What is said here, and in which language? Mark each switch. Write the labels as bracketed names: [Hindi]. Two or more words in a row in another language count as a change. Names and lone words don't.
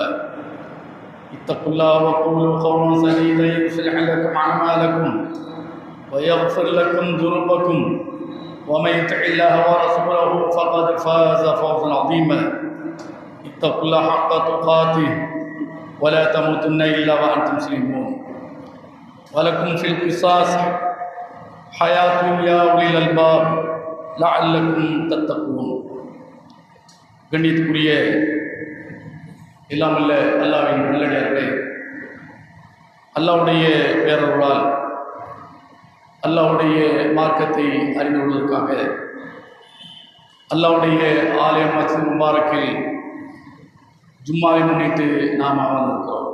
[Arabic] اتقوا الله وقولوا قولا سديدا يصلح لكم أعمالكم ويغفر لكم ذنوبكم ومن يطع الله ورسوله فقد فاز فوزا عظيما. اتقوا الله حق تقاته ولا تموتن إلا وأنتم مسلمون. ولكم في القصاص حياة يا أولي الألباب لعلكم تتقون. [Tamil] கண்ணியத்துக்குரிய எல்லாமல்ல அல்லாஹ்வின் நல்லடியார்களே, அல்லாஹ்வுடைய பேரருளால் அல்லாஹ்வுடைய மார்க்கத்தை அறிந்து கொள்வதற்காக அல்லாஹ்வுடைய ஆலயம் மஸ்ஜித் முபாரக்கில் ஜும்மாவை முன்னிட்டு நாம் அமர்ந்திருக்கிறோம்.